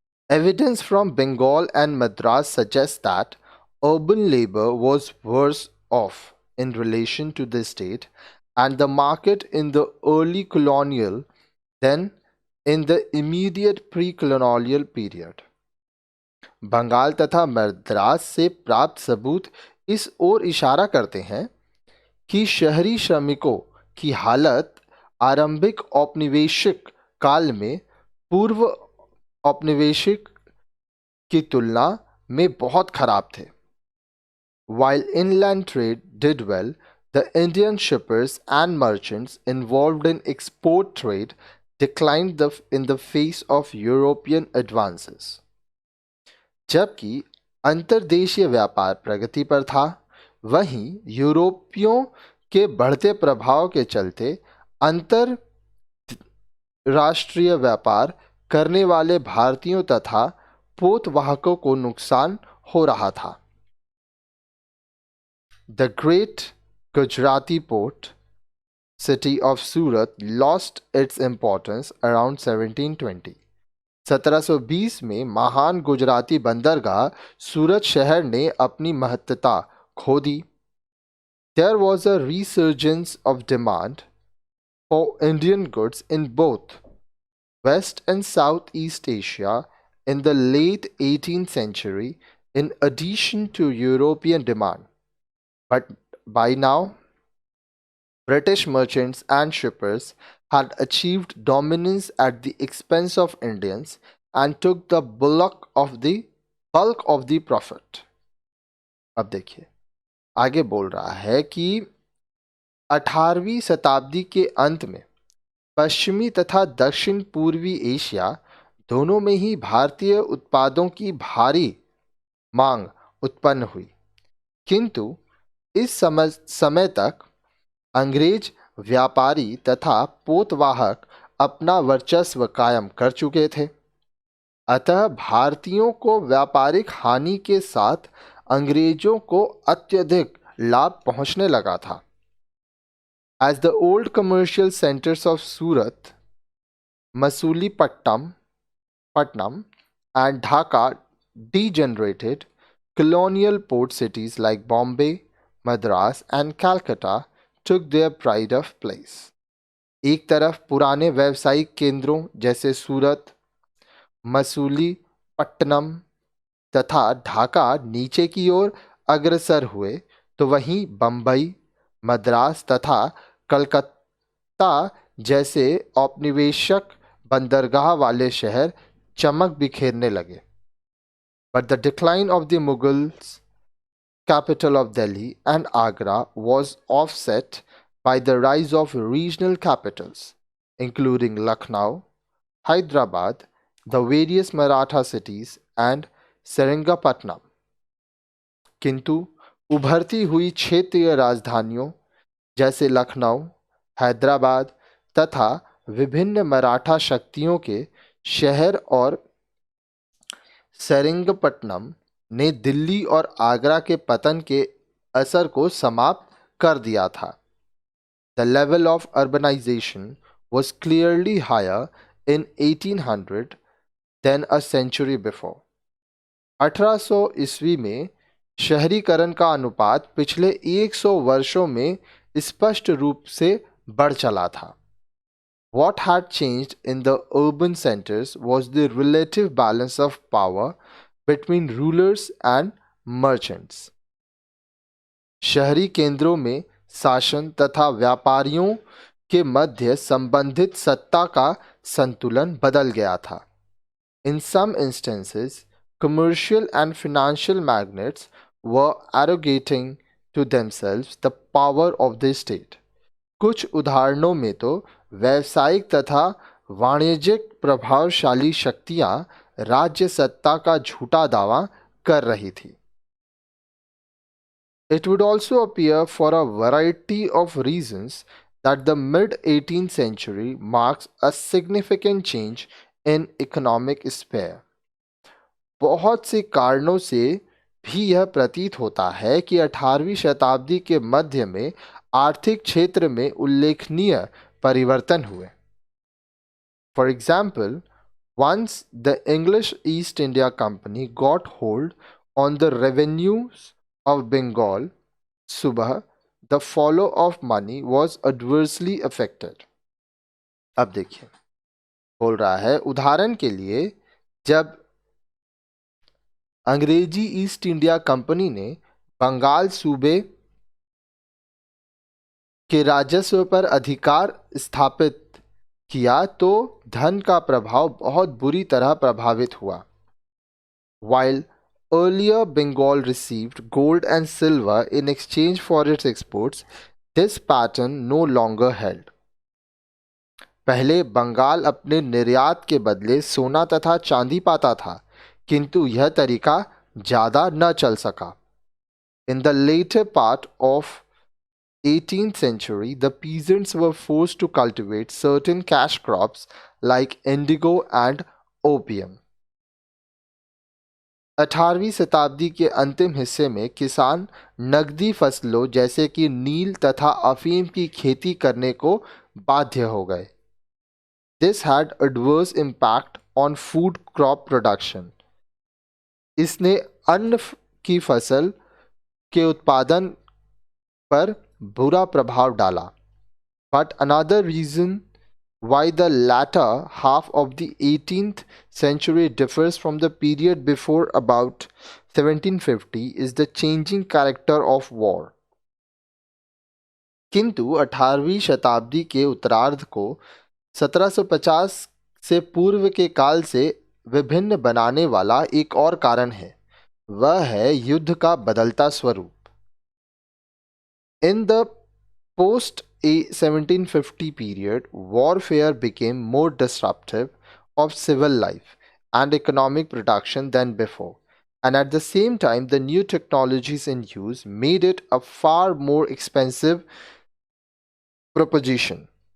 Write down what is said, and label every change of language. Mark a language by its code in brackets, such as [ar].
[en] Evidence from Bengal and Madras suggests that urban labor was worse off in relation to the state and the market in the early colonial than in the immediate pre-colonial period. [hi] Bengal तथा मद्रास से प्राप्त सबूत इस ओर इशारा करते हैं कि शहरी श्रमिकों की हालत आरंभिक औपनिवेशिक काल में पूर्व औपनिवेशिक की तुलना में बहुत खराब थे। [en] While inland trade did well, the Indian shippers and merchants involved in export trade declined in the face of European advances. [hi] जबकि अंतर्देशीय व्यापार प्रगति पर था, वहीं यूरोपियों के बढ़ते प्रभाव के चलते अंतरराष्ट्रीय व्यापार करने वाले भारतीयों तथा पोतवाहकों को नुकसान हो रहा था। [en] The great Gujarati port city of Surat lost its importance around 1720. [hi] 1720 में महान गुजराती बंदरगाह सूरत शहर ने अपनी महत्ता खो दी। [en] There was a resurgence of demand for Indian goods in both West and Southeast Asia in the late 18th century in addition to European demand. But by now, British merchants and shippers had achieved dominance at the expense of Indians and took the bulk of the profit. [hi] अब देखिए आगे बोल रहा है कि 18वीं शताब्दी के अंत में पश्चिमी तथा दक्षिण पूर्वी एशिया दोनों में ही भारतीय उत्पादों की भारी मांग उत्पन्न हुई, किंतु इस समय तक अंग्रेज व्यापारी तथा पोतवाहक अपना वर्चस्व कायम कर चुके थे। अतः भारतीयों को व्यापारिक हानि के साथ अंग्रेजों को अत्यधिक लाभ पहुंचने लगा था। [en] As the old commercial centers of Surat, Masulipatam and Dhaka degenerated, colonial port cities like Bombay, Madras and Calcutta took their pride of place. [hi] एक तरफ पुराने व्यावसायिक केंद्रों जैसे सूरत, मसूलीपट्टनम तथा ढाका नीचे की ओर अग्रसर हुए, तो वहीं बंबई, मद्रास तथा कलकत्ता जैसे औपनिवेशिक बंदरगाह वाले शहर चमक बिखेरने लगे। [en] But the decline of the Mughals capital of Delhi and Agra was offset by the rise of regional capitals, including Lucknow, Hyderabad, the various Maratha cities, and Seringapatnam. [hi] किंतु उभरती हुई क्षेत्रीय राजधानियों जैसे लखनऊ, हैदराबाद तथा विभिन्न मराठा शक्तियों के शहर और सेरिंगपट्टनम ने दिल्ली और आगरा के पतन के असर को समाप्त कर दिया था। [en] The level of urbanization was clearly higher in 1800 than a century before. [hi] 1800 ईस्वी में शहरीकरण का अनुपात पिछले 100 वर्षों में स्पष्ट रूप से बढ़ चला था। [en] What had changed in the urban centers was the relative balance of power between rulers and merchants. [hi] शहरी केंद्रों में शासन तथा व्यापारियों के मध्य संबंधित सत्ता का संतुलन बदल गया था। [en] In some instances, commercial and financial magnates were arrogating to themselves the power of the state. [hi] कुछ उदाहरणों में तो व्यावसायिक तथा वाणिज्यिक प्रभावशाली शक्तियां राज्य सत्ता का झूठा दावा कर रही थी। [en] It would also appear for a variety of reasons that the mid-18th century marks a significant change in economic sphere. [hi] बहुत से कारणों से भी यह प्रतीत होता है कि 18वीं शताब्दी के मध्य में आर्थिक क्षेत्र में उल्लेखनीय परिवर्तन हुए। [en] For example, once the English East India Company got hold on the revenues of Bengal, Subah, the flow of money was adversely affected. [hi] अब देखिए बोल रहा है, उदाहरण के लिए जब अंग्रेजी ईस्ट इंडिया कंपनी ने बंगाल सूबे के राजस्व पर अधिकार स्थापित किया तो धन का प्रभाव बहुत बुरी तरह प्रभावित हुआ। [en] While earlier Bengal received gold and silver in exchange for its exports, this pattern no longer held. [hi] पहले बंगाल अपने निर्यात के बदले सोना तथा चांदी पाता था, किंतु यह तरीका ज्यादा न चल सका। [en] In the later part of 18th century, the peasants were forced to cultivate certain cash crops like indigo and opium. [hi] 18वीं शताब्दी के अंतिम हिस्से में किसान नकदी फसलों जैसे कि नील तथा अफीम की खेती करने को बाध्य हो गए। [en] This had adverse impact on food crop production. [hi] इसने अन्न की फसल के उत्पादन पर बुरा प्रभाव डाला। [en] But another reason why the latter half of the 18th century differs from the period before about 1750 is the changing character of war. [hi] किंतु 18वीं शताब्दी के उत्तरार्ध को 1750 से पूर्व के काल से विभिन्न बनाने वाला एक और कारण है, वह है युद्ध का बदलता स्वरूप। [en] In the post 1750 period, warfare became more disruptive of civil life and economic production than before, and at the same time, the new technologies in use made it a far more expensive proposition.